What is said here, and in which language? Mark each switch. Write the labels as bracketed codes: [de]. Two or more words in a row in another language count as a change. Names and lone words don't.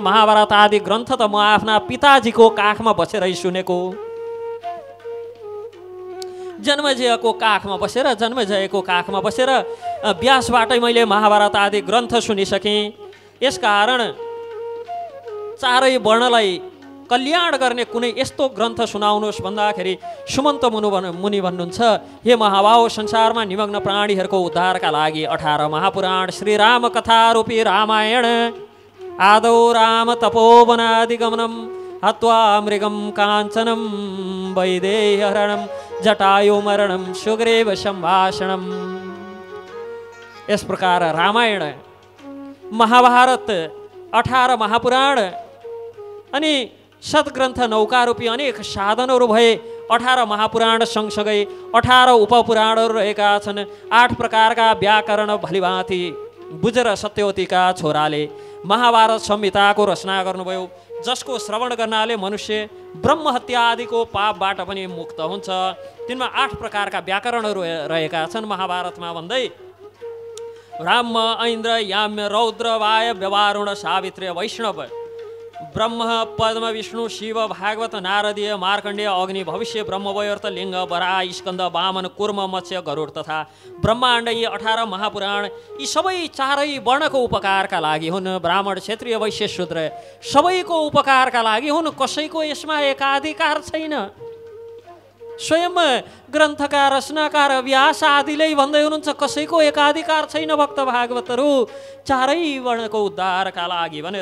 [ne] महाभारत आदि ग्रन्थ त म आफ्ना पिताजीको काखमा बसेरै सुनेको, जन्मजयको काखमा बसेर व्यासबाटै मैले महाभारत आदि ग्रन्थ सुनिसकेँ। यसकारण चारै वर्णलाई कल्याण गर्ने कुनै यस्तो ग्रन्थ सुनाउनुहोस् भन्दाखेरि सुमन्त मुनि भन्नुहुन्छ, हे महाभाव, संसारमा निमग्न प्राणीहरूको उद्धारका लागि 18 महापुराण श्रीराम कथारूपी रामायण [sa] आदौ राम तपोवनादिगमनम हत्वा मृगम काञ्चनम वैदेहरणम जटायु मरणम सुग्रीव सम्भाषणम। [ne] यस प्रकार रामायण, महाभारत, 18 महापुराण अनि सद्ग्रन्थ नौकारूपी अनेक साधनहरू भए। 18 महापुराण सँगसँगै 18 उपपुराणहरू रहेका छन्। 8 प्रकारका व्याकरण भलिभाँति बुझेर सत्यवतीका छोराले महाभारत संहिताको रचना गर्नुभयो, जसको श्रवण गर्नाले मनुष्य ब्रह्महत्या आदिको पापबाट पनि मुक्त हुन्छ। तिनमा 8 प्रकारका व्याकरणहरू रहेका छन् महाभारतमा भन्दै, ब्राह्म, ऐन्द्र, याम्य, रौद्र, वायव्य, वारुण, सावित्र्य, वैष्णव, ब्रह्म, पद्म, विष्णु, शिव, भागवत, नारदीय, मार्कण्डेय, अग्नि, भविष्य, ब्रह्मवैवर्त, लिङ्ग, वराह, स्कन्द, वामन, कुर्म, मत्स्य, गरुड तथा ब्रह्माण्ड, यी 18 महापुराण यी सबै चारै वर्णको उपकारका लागि हुन्। ब्राह्मण, क्षत्रिय, वैश्य, शूद्र सबैको उपकारका लागि हुन्। कसैको यसमा एकाधिकार छैन। स्वयं ग्रन्थका रचनाकार व्यास आदिले भन्दै हुनुहुन्छ, कसैको एकाधिकार छैन भक्त भागवतहरू, चारै वर्णको उद्धारका लागि भनेर।